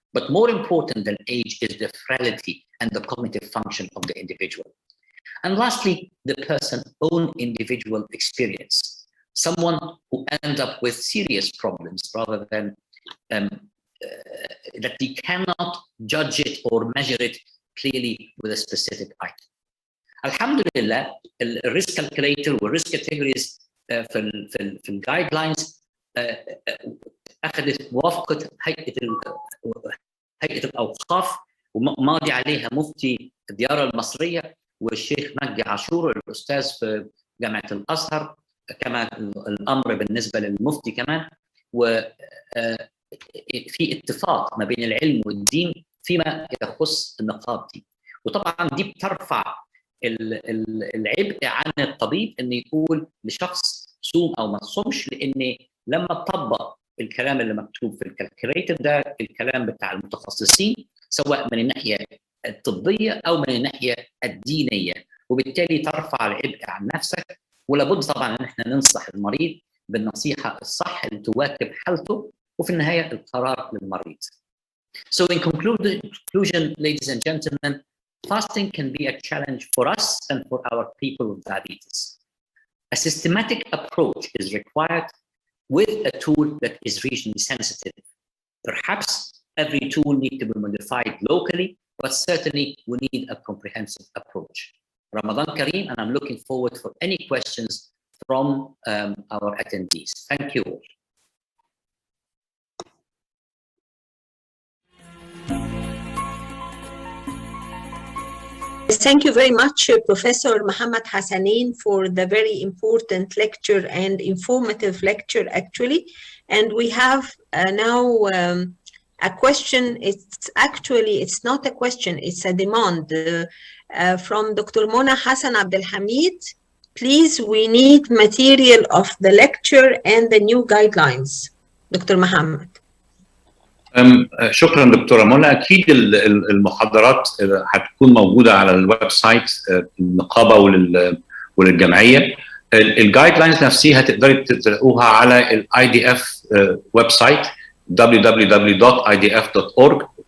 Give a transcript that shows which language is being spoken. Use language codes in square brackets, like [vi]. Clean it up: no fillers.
[en] But more important than age is the frailty and the cognitive function of the individual. And lastly, the person's own individual experience. Someone who ends up with serious problems rather than that we cannot judge it or measure it clearly with a specific item. [ar] Alhamdulillah, [en] the risk calculator [ar] والrisk categories في الجايدلاينز أخذت موافقة هيئة الأوقاف، وماضي عليها مفتي الديار المصرية والشيخ مجدي عاشور الأستاذ في جامعة الأزهر، كما الأمر بالنسبة للمفتي كمان، وفي اتفاق ما بين العلم والدين فيما يخص النقاط دي. وطبعا دي بترفع العبء عن الطبيب انه يقول لشخص صوم او ما تصومش، لان لما تطبق الكلام اللي مكتوب في الكالكوليتر ده الكلام بتاع المتخصصين سواء من الناحيه الطبيه او من الناحيه الدينيه، وبالتالي ترفع العبء عن نفسك. ولابد طبعا ان احنا ننصح المريض بالنصيحه الصح اللي تواكب حالته، وفي النهايه القرار للمريض. [en] So in conclusion, ladies and gentlemen, fasting can be a challenge for us and for our people with diabetes. A systematic approach is required with a tool that is regionally sensitive. Perhaps every tool needs to be modified locally, but certainly we need a comprehensive approach. Ramadan Kareem, and I'm looking forward for any questions from our attendees. Thank you all. Thank you very much, Professor Mohamed Hassanin, for the very important lecture and informative lecture, actually. And we have now a question. It's not a question, it's a demand from Dr. Mona Hassan Abdelhamid. Please, we need material of the lecture and the new guidelines. Dr. Mohamed. [ar] شكرا دكتوره منى. اكيد المحاضرات هتكون موجوده على الويب سايت النقابه وللجمعيه. الجايد لاينز نفسها تقدري تلاقوها على الاي دي اف ويب سايت www.idf.org.